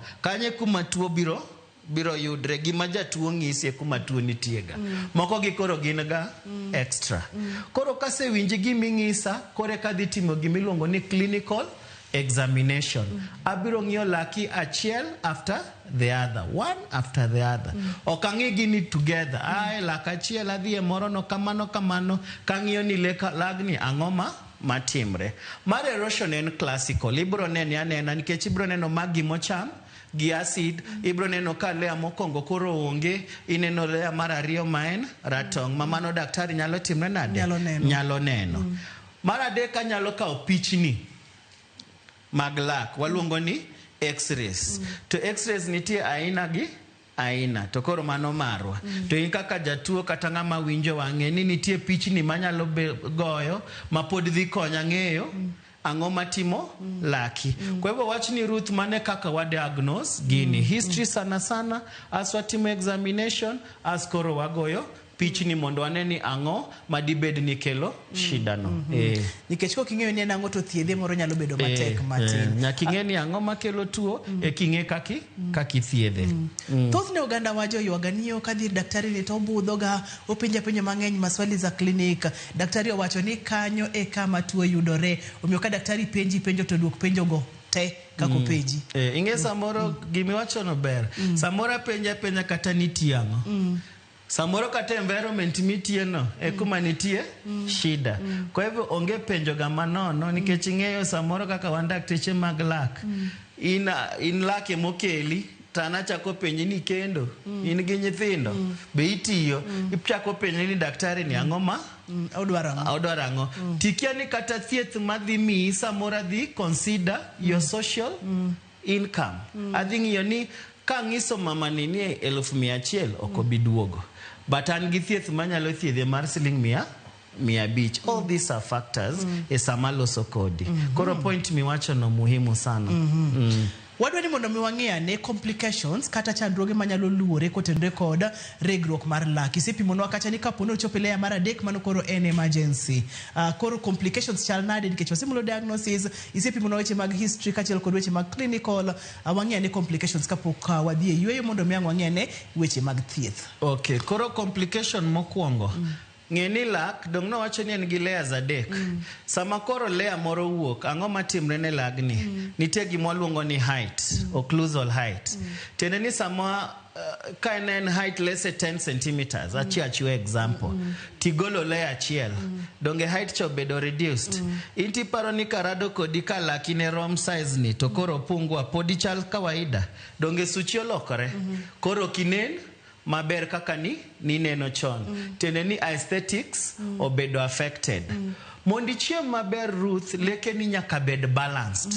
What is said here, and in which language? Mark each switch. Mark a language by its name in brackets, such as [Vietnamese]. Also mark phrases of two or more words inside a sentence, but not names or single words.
[Luo (Kenya and Tanzania)] Kanye kuma tuo biro yudre, gima jatuo ng'isi kuma tuo nitiega. Moko gi koro gin ga extra. Koro kase winji giming'isa, kore kadhi timo gimiluongo ni [English] clinical examination. [Luo (Kenya and Tanzania)] Abiro ng'iyo laki achiel [English] after the other, one after the other. [Luo (Kenya and Tanzania)] Okang'i gini together. Laka achiel adhi e moro no kamano, kang'iyo ni lagni ang'oma matimre. Mar erosion en classical. Ibro neni anena, nikech ibro neno magi mocham gi acid. Ibro neno ka lea mokwongo koro onge, ineno lea marariyo maen ratong. Mamano daktari nyalo timre nade? Nyalo neno. Maradek anyalo kao pichni mag lak, waluongo ni x-rays. To x-rays nitie aina gi aina, to koro mano marwa. To in kaka jatuo kata ng'ama winjo wang'e ni nitie pichni manyalo goyo ma pod dhi konya ng'eyo ang'o matimo laki. [Swahili] Kwa hivyo [Luo (Kenya and Tanzania)] wach ni Ruth mane kaka wa diagnose gini. History [Swahili] sana sana [Luo (Kenya and Tanzania)] as watimo examination as koro wagoyo pichni mondo wane ni ang'o madibed ni kelo shida no. Nikech ko king'eyo ni en ang'o to thiedhe moro nyalo bedo matek matin. Nyaka ing'e ni ang'o makelo tuo king'e kaki thiedhe. Thothne oganda wa joywaga niyo kadhi daktari ni to obudhoga openja penjo mang'eny [Swahili] maswali za klinik. [Luo (Kenya and Tanzania)] Daktari owacho ni kanyo e kama tuo yudore. Omiyo ka daktari penji penjo to duok penjo go te kako penji. Ing'e samoro gimiwacho no ber. Samoro penja kata nitie ang'o. Samoro kata environment mitie no kuma nitie shida. [Swahili] Kwa hivyo [Luo (Kenya and Tanzania)] onge penjo ga manono nikech ing'eyo samoro kaka wan dakteche mag lak. In lak emokeli tana chako penji ni kendo in gi nyithindo be itiyo ichako penji ni daktari ni ang'o ma odwaro ang'o. Tikia ni kata thieth madhi mi samoro dhi [English] consider your social income. [Luo (Kenya and Tanzania)] Adhi ng'iyo ni ka ng'iso mama ni 1,100 okobiduogo. But an gi thieth manyalo thiedhe mar siling 100. [English] All these are factors [Luo (Kenya and Tanzania)] sama loso kodi. Koro point miwacho no [Swahili] muhimu sana. [Luo (Kenya and Tanzania)] Wadwa ni mondo mi wang'e ne complications kata chandruoge manyalo luwore kotenore kod regruok mar lak. Isepimonwa kacha ni kapo ni ochopo leya mar 3 mano koro en emergency. Koro complications chal nade nikech wasemulo diagnosis, isepimonwa weche mag history kachiel kod weche mag clinical. Wang'e ne complications kapok wadhi e yweyo mondo mi wang'e ne weche mag thieth. Okay, koro complication mokwongo. Ng'eni lak dong no wacho ni en gi layers 3. Sama koro layer moro wuok ang'o matimre ne lagni. Nitie gima waluongo ni [English] height, occlusal height. [Luo (Kenya and Tanzania)] Tiende ni sama ka en height [English] less than 10 centimeters, [Luo (Kenya and Tanzania)] achiwe example. Tigolo layer achiel. Donge height cho bedo reduced. Inti paro ni karado kodi ka laki ne rom size ni to koro pungwa podi chal kawaida. Donge suchi olokore. Koro kinen maber kaka ni neno chon. Tende ni aesthetics obedo affected. Mondi chiem maber Ruth leke ni nyaka bed balanced.